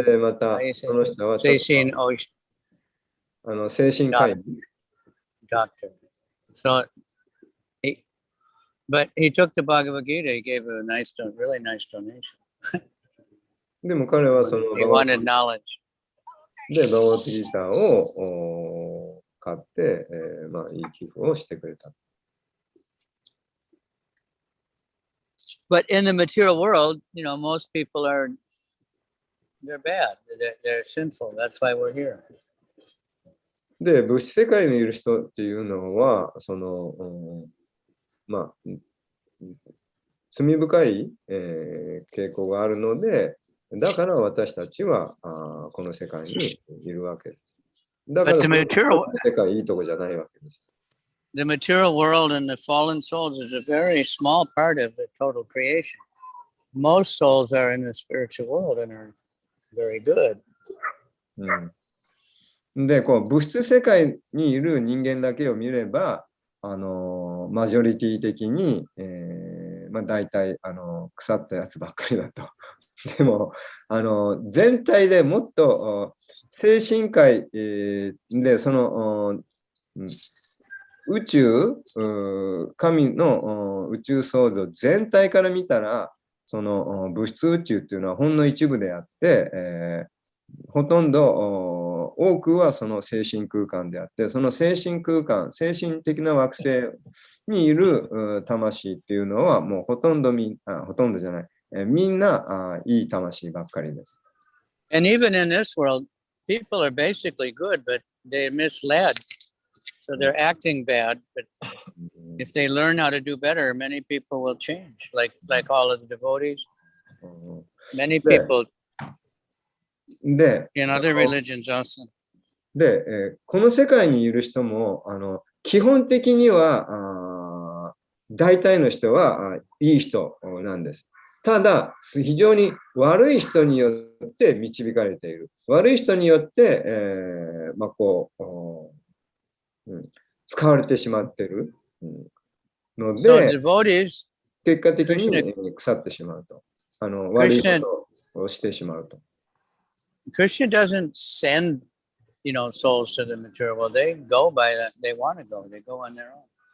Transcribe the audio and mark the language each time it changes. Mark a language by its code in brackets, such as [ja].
[ja] で、また、その人はちょっと精神科医。 [en] Doctor. So, but he took the Bhagavad Gita, he gave a really nice donation. [ja] でも彼はその [en] he wanted knowledge. [ja] で、バガバッドギーターを買って、まあ、いい寄付をしてくれた。 [en] But in the material world, you know, most people they're bad. They're sinful. That's why we're here. [ja] で、物質世界にいる人っていうのは、その、まあ、罪深い、傾向があるので、だから私たちはこの世界にいるわけです。だから、世界いいとこじゃないわけです。 The material world and the fallen souls is a very small part of the total creation. Most souls are in the spiritual world and are very good. で、こう物質世界にいる人間だけを見れば、マジョリティ的に、まあ、大体腐ったやつばっかりだと。でも全体でもっと精神界、でその宇宙、神の宇宙創造全体から見たら、その物質宇宙っていうのはほんの一部であって、ほとんど多くはその精神空間であって、その精神空間、精神的な惑星にいる魂っていうのはもうほとんどじゃない、みんないい魂ばっかりです。 [en] And even in this world, people are basically good, but they're misled. So they're acting bad, but if they learn how to do better, many people will change, like all of the devotees. Many people in other religions also. [ja] で、この世界にいる人も基本的には大体の人はいい人なんです。ただ、非常に悪い人によって導かれている。悪い人によって、まあこう、使われてしまっているので、結果的に腐ってしまうと。悪いことをしてしまうと。 [en] Krishna doesn't send, you know, souls to the material world. They go by that. They want to go. They go on their own.